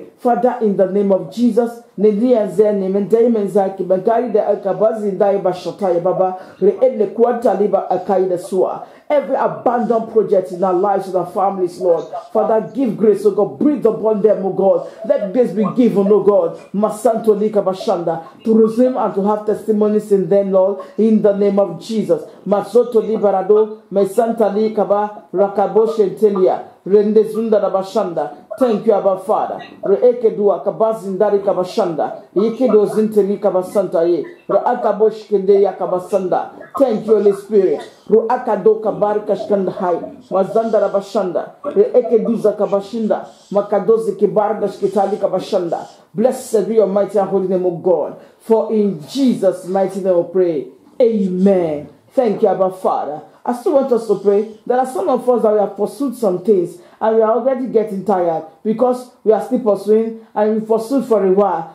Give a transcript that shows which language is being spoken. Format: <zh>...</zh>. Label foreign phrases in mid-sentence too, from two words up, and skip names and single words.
<en>Father, in the name of Jesus, every abandoned project in our lives, in our families, Lord, Father, give grace, O God, breathe upon them, O God. Let grace be given, O God, Masanto Lika Bashanda, to resume and to have testimonies in them, Lord, in the name of Jesus. Masoto Liberado, Mesanta Likaba, Rakabo Shentelia, Rende Zunda Bashanda. Thank you, Abba Father. Reekedua kabazindari kabashanda. Yekedo zinteli kabasanta ye. Reakabosh kende ya kabasanda. Thank you, Holy Spirit. Ruakado kabari kashkanda hai. Mazanda rabashanda. Reekeduza kabashinda. Makadozi kibar gashkitali kabashanda. Blessed be your mighty and holy name, O God. For in Jesus' mighty name we pray. Amen. Thank you, Abba Father. I still want us to pray. There are some of us that we have pursued some things and we are already getting tired because we are still pursuing and we pursued for a while.</en>